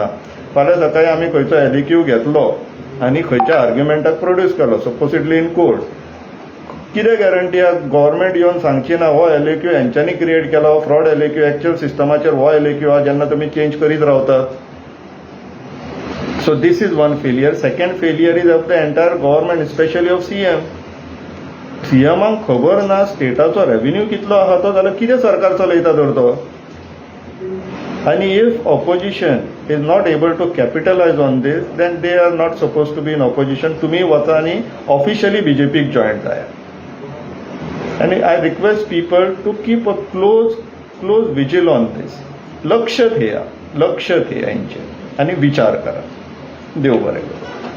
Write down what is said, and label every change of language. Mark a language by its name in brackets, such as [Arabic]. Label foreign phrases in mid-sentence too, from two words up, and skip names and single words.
[Konkani] फाल्यां सकाळी आमी खंयचो एलएक्यू घेतलो आनी खंयच्या आर्ग्युमेंटाक प्रोड्यूस केलो, [English] supposedly in court, [Konkani] कितें गॅरंटी आहा गव्हर्मेंट येवन सांगची ना हो एलएक्यू हेंच्यांनी क्रिएट केला, हो फ्रॉड एलएक्यू, एक्च्युअल सिस्टमाचेर हो एलएक्यू आहा जेन्ना तुमी चेंज करीत रावतात. [English] So this is one failure. Second failure is of the entire government, specially of CM. [Konkani] सीएमाक खबर ना स्टेटाचो रेव्हेन्यू कितलो आहा तो, जाल्यार कितें सरकार चलयता तर तो. [English] आनी if opposition is not able to capitalize on this, then they are not supposed to be in opposition. [Konkani] तुमी वचा आनी ऑफिशियली बीजेपीक जॉयन जायात. [English] आनी I request people to keep a close vigil on this. [Konkani] लक्ष ठेया हेंचेर आनी विचार करा. देव बरें करूं.